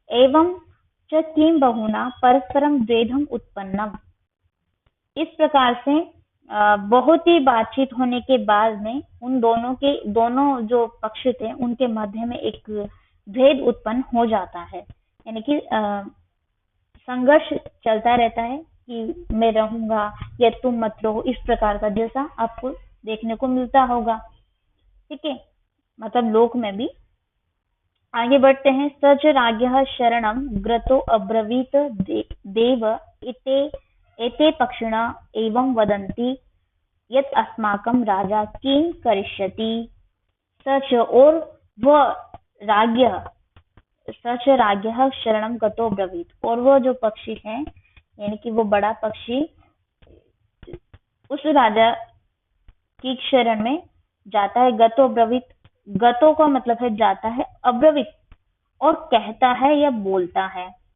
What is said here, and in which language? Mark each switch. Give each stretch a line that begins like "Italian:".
Sanskrit: एवं च किं बहुना परस्परम द्वेधम उत्पन्नम,
Hindi: इस प्रकार से बहुत ही बातचीत होने के बाद में उन दोनों जो पक्ष थे उनके मध्य में एक भेद उत्पन्न हो जाता है। यानी कि संघर्ष चलता रहता है कि मैं रहूंगा या तुम मत रहो, इस प्रकार का, जैसा आपको देखने को मिलता होगा। ठीक है, मतलब लोक में भी। आगे बढ़ते हैं।
Sanskrit: सच राज्ञः शरणं ग्रतो अब्रवीत देव एते पक्षिण एवं वदन्ति यत् अस्माकं राजा किं करिष्यति।
Hindi: सच, और वह राज्ञः,
Sanskrit: सच राज्ञः शरणं गतो ब्रवीत,
Hindi: और वो जो पक्षी है, यानी कि वो बड़ा पक्षी उस राजा की शरण में जाता है।
Sanskrit: गतो ब्रवीत,
Hindi: गतो का मतलब है जाता है, अब्रवीत और कहता है या बोलता है।